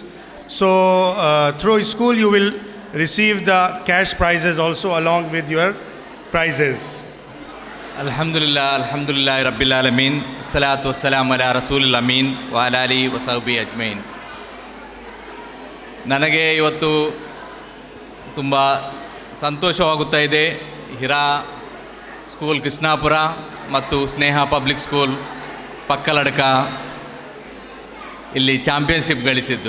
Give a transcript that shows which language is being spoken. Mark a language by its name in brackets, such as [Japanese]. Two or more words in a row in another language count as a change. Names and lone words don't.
[English] So through school you will receive the cash prizes also along with your prizes. [Arabic] الحمد لله رب العالمين. الصلاة والسلام على رسول الأمين وعلى آله وصحبه أجمعين. [Kannada] ನನಗೆ ಇವತ್ತು ತುಂಬ ಸಂತೋಷವಾಗುತ್ತಾ ಇದೆ. ಹಿರಾ ಸ್ಕೂಲ್ ಕೃಷ್ಣಾಪುರ ಮತ್ತು ಸ್ನೇಹ ಪಬ್ಲಿಕ್ ಸ್ಕೂಲ್ ಪಕ್ಕಲಡ್ಕ ಇಲ್ಲಿ ಚಾಂಪಿಯನ್ಶಿಪ್ ಗಳಿಸಿದ್ದು.